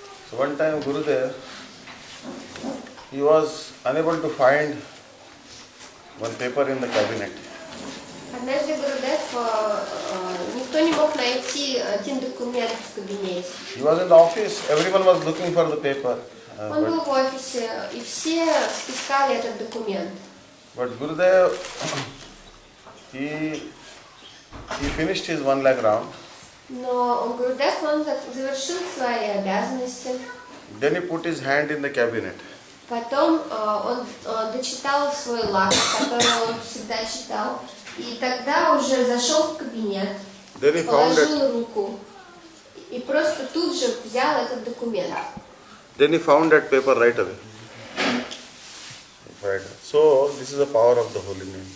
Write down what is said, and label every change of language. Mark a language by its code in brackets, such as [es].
[en] So one time Gurudev, he was unable to find one paper in the cabinet. [ru] Однажды Гурудев, никто не мог найти один документ в кабинете. [en] He was in the office, everyone was looking for the paper. [ru] Он был в офисе, и все искали этот документ. [en] But Gurudev, he finished his 1 lakh round. [ru] Но Гурудев, он завершил свои обязанности. [en] Then he put his hand in the cabinet. [ru] Потом он дочитал свой лак, который он всегда читал. И тогда уже зашел в кабинет, положил руку и просто тут же взял этот документ. [en] Then he found that paper right away. Right. So this is the power of the holy name.